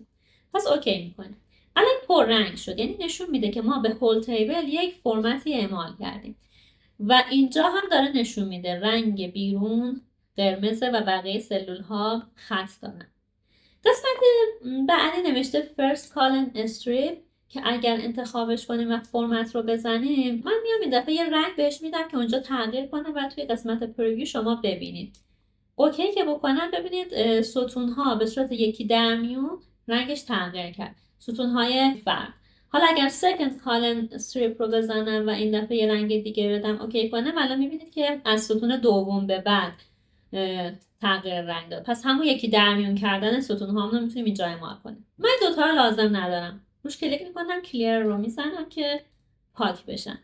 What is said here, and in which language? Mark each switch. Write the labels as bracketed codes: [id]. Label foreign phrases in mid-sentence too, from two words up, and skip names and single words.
[fa] پس اوکی میکنیم. الان پر رنگ شد، یعنی نشون میده که ما به [en] whole table [fa] یک فرمتی اعمال کردیم و اینجا هم داره نشون میده رنگ بیرون قرمزه و بقیه سلول ها خط دارن. قسمت بعدی نوشته [en] first column strip [fa] که اگر انتخابش کنیم و فرمت رو بزنیم من میام این دفعه یه رنگ بهش میدم که اونجا تغییر کنه و توی قسمت پریویو شما ببینید. اوکی که بکنم ببینید ستون ها به صورت یکی در میون رنگش تغییر کرد، ستون های فرد. حالا اگر [en] second column strip [fa] رو بزنم و این دفعه یه رنگ دیگه بدم اوکی کنم، الان میبینید که از ستون دوم به بعد تغییر رنگ داد. پس همون یکی در میون کردن ستون ها رو میتونیم اینجا اعمال کنیم. من دوتا رو لازم ندارم، روش کلیک میکنم کلیر رو میزنم که پاک بشن.